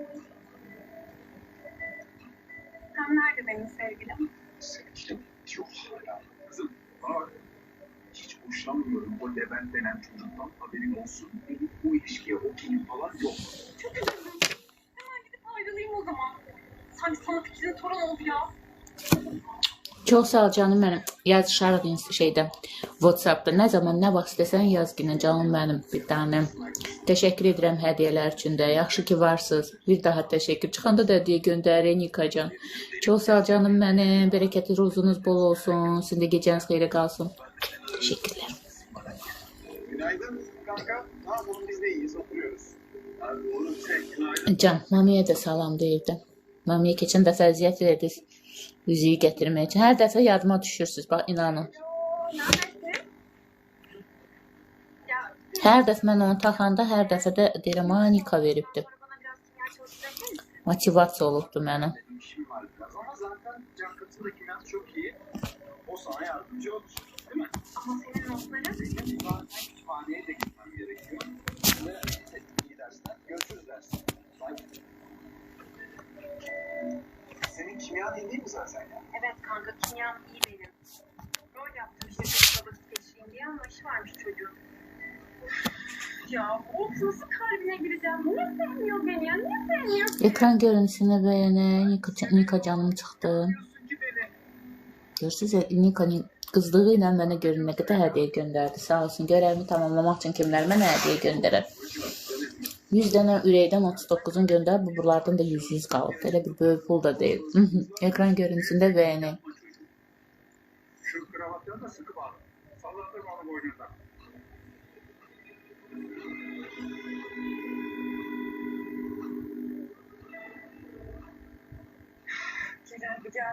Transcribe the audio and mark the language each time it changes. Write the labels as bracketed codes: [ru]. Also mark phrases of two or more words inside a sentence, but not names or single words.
[tr] Sen nerede benim sevgilim? Sevgilim yok hala. Kızım bana bak. Hiç hoşlanmıyorum o Levent denen çocuktan, haberin olsun. Benim bu ilişkiye okeyim falan yok. Çok üzüldüm. Hemen gidip ayrılayım o zaman. Sanki sana fikrin torun oldu ya. [az] Çox sağ ol canım mənim. Yazışarıq şeydə, WhatsApp-da. Nə zaman, nə vaxt istəsən yaz günə canım mənim [tr] bir tanem. [az] Təşəkkür edirəm hədiyyələr üçün də. Yaxşı ki varsınız. Bir daha təşəkkür. Çıxanda da hədiyyə göndərin Nikacan. Çox sağ ol canım mənim. Bərəkətli ruzunuz bol olsun. Sizin də gecəniz xeyrə qalsın. Təşəkkürlər. [tr] Günaydın kanka. Ne yapalım, biz de iyiyiz, oturuyoruz. Abi oğlum sen günaydın. [az] Can, Mamiyə də salam deyirdim. Mamiyə keçən dəfə əziyyət verdiniz. Üzüyü gətirmək üçün. Hər dəfə yadıma düşürsünüz. Bax, inanın. [tr] Neredesin? Ya [az] Hər dəfə mən onu taxanda, hər dəfə də deyirəm, Nika veribdi. [tr] bana biraz kimya çalıştırabilir misin? [az] Motivasiya olubdu mənim. [tr] Benim işim var biraz ama zaten can katında kimyası çok iyi. O sana yardımcı olur. Değil mi? Ama senin notların... Zaten kütüphaneye de gitmem gerekiyor. Ve iyi dersler. Görüşürüz dersin. Bye. Senin kimya değil mi zaten ya? Evet kanka, kimyam iyi benim. Rol yaptım işte çocukla vakit geçireyim diye ama işi varmış çocuğun. Ya of, nasıl kalbine gireceğim? Niye sevmiyor beni ya? Niye sevmiyor? Ekran görüntüsünü [az] bəyənək. Nika canım çıxdı. [tr] Diyorsun ki beni. [az] Görürsünüz ya, Nika'nın qızlığı ilə mənə görün nə qədər hədiyyə göndərdi. Sağ olsun. Görevimi tamamlamaq üçün kimlər mənə hədiyyə göndərər. 100 dənə ürəkdən 39'un göndər. Bunlardan da 100 qalıb. Elə bir böyük pul da deyil. Ekran görüntüsündə bəyənək. [tr] Şu kravatlarını da sıkı bağlı. Sallandırma onu boynundan. Gideceğiz.